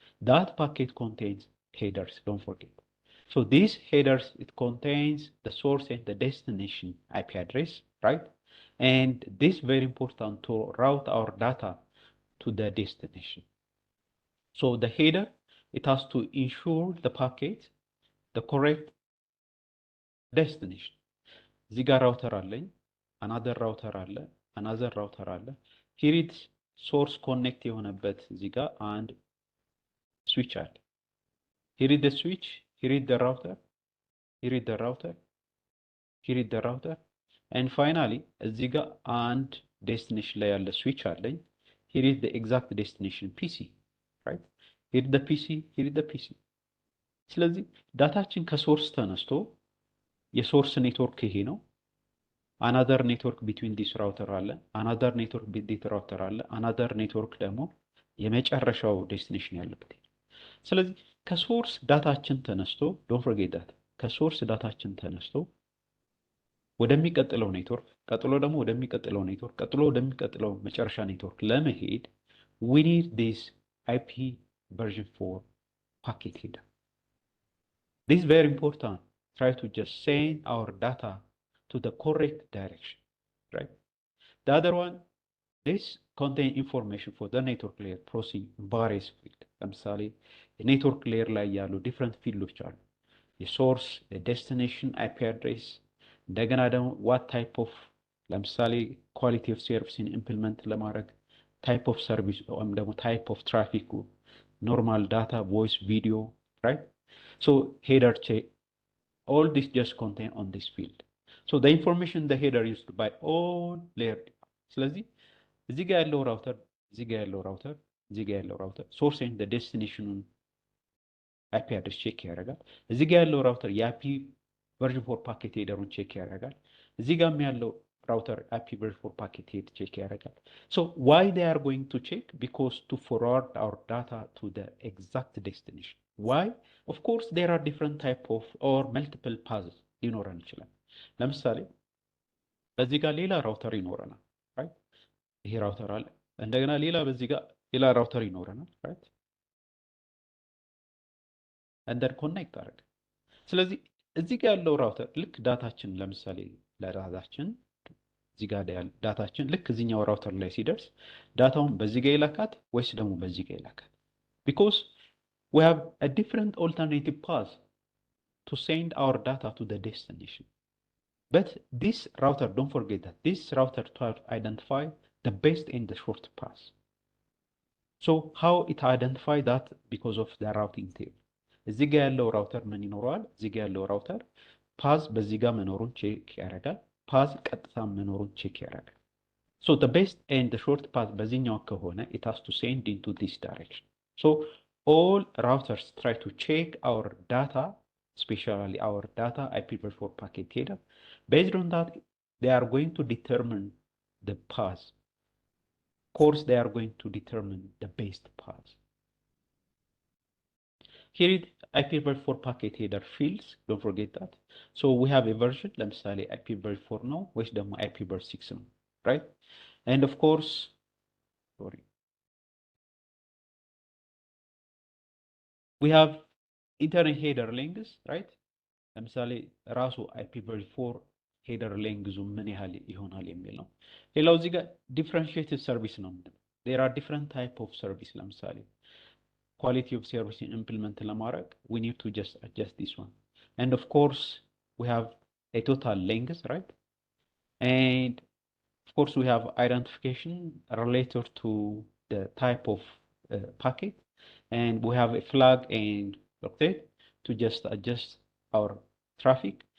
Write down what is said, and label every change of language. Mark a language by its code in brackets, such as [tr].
[en] That packet contains headers, don't forget. So these headers, it contains the source and the destination IP address, right? And this is very important to route our data to the destination. So the header, it has to ensure the packet, the correct destination. [am] እዚህ ጋር ራውተር አለኝ, [en] another router [am] አለ, another router አለ. [en] Here it's [am] ሶርስ ኮኔክት የሆነበት እዚህ ጋር አንድ ስዊች አለ። [en] here is the switch, here is the router, here is the router, here is the router, and finally [am] እዚህ ጋር አንድ ዴስቲኔሽን ላይ ያለ ስዊች አለኝ። [en] here is the exact destination PC, right? here is the PC, here is the PC። [am] ስለዚህ ዳታችን ከሶርስ ተነስቶ የሶርስ ኔትወርክ ይሄ ነው። አናዘር ኔትወርክ ቢትዊን ዲስ ራውተር አለ፣ አናዘር ኔትወርክ ቢት ራውተር አለ፣ አናዘር ኔትወርክ ደግሞ የመጨረሻው ዴስቲኔሽን ያለበት። ስለዚህ ከሶርስ ዳታችን ተነስቶ ዶንት ፎርጌት ዳት ከሶርስ ዳታችን ተነስቶ ወደሚቀጥለው ኔትወርክ፣ ቀጥሎ ደግሞ ወደሚቀጥለው ኔትወርክ፣ ቀጥሎ ወደሚቀጥለው መጨረሻ ኔትወርክ ለመሄድ [en] we need this IP version 4 packet header. This is very important. Try to just send our data to the correct direction, right? The other one, this contain information for the network layer processing various field. [am] ለምሳሌ የኔትወርክ ሌየር ላይ ያሉ ዲፍረንት ፊልዶች አሉ። የሶርስ፣ የዴስቲኔሽን አይፒ አድሬስ፣ እንደገና ደግሞ ዋት ታይፕ ኦፍ ለምሳሌ ኳሊቲ ኦፍ ሰርቪስን ኢምፕሊመንት ለማድረግ ታይፕ ኦፍ ሰርቪስ ወይም ደግሞ ታይፕ ኦፍ ትራፊክ፣ ኖርማል ዳታ፣ ቮይስ፣ ቪዲዮ፣ right? [en] So header check, all this just contain on this field. So the information the header used by all layer. [am] ስለዚህ እዚህ ጋር ያለው ራውተር፣ እዚህ ጋር ያለው ራውተር፣ እዚህ ጋር ያለው ራውተር ሶርስ ኤንድ ዴስቲኔሽኑን አይፒ አድሬስ ቼክ ያደርጋል። እዚህ ጋር ያለው ራውተር የአይፒ ቨርዥን 4 ፓኬት ሄደሩን ቼክ ያደርጋል። እዚህ ጋርም ያለው router IP version 4 packet head check ያደርጋል። [en] So why they are going to check? Because to forward our data to the exact destination. Why? Of course there are different type of or multiple paths [am] ሊኖረን ይችላል። ለምሳሌ በዚህ ጋር ሌላ ራውተር ይኖረናል፣ [en] right? [am] ይሄ ራውተር አለ፣ እንደገና ሌላ በዚህ ጋር ሌላ ራውተር ይኖረናል፣ right? and then connect አደረገ። ስለዚህ እዚህ ጋር ያለው ራውተር ልክ ዳታችን ለምሳሌ ለዳታችን እዚህ ጋር ዳታችን ልክ እዚህኛው ራውተር ላይ ሲደርስ ዳታውን በዚህ ጋር ይላካት ወይስ ደግሞ በዚህ ጋር ይላካት? [en] Because we have a different alternative path to send our data to the destination. But this router, don't forget that this router to identify the best and the short path. So how it identify that? Because of the routing table. [am] እዚህ ጋር ያለው ራውተር ምን ይኖረዋል? እዚህ ጋር ያለው ራውተር ፓዝ በዚህ ጋር መኖሩን ቼክ ያደርጋል። ፓዝ ቀጥታ መኖሩን ቼክ ያደርጋል። [en] So the best and the short path [am] በዚህኛው ከሆነ [en] it has to send into this direction. So all routers try to check our data, especially our data IPv4 packet header. Based on that, they are going to determine the path. Of course, they are going to determine the best path. Here is IPv4 packet header fields. Don't forget that. So we have a version. [am] ለምሳሌ IPv4 ነው ወይስ ደግሞ IPv6 ነው, right? [en] And of course, sorry, we have internet header lengths, right? [am] ለምሳሌ ራሱ IPv4 header length ምን ያህል ይሆናል የሚል ነው። ሌላው እዚህ ጋር differentiated service ነው። [en] There are different type of service. ለምሳሌ quality of service implement ለማድረግ we need to just adjust this one. And of course, we have a total length, right? And of course, we have identification related to the type of packet, and we have a flag and update to just adjust our traffic.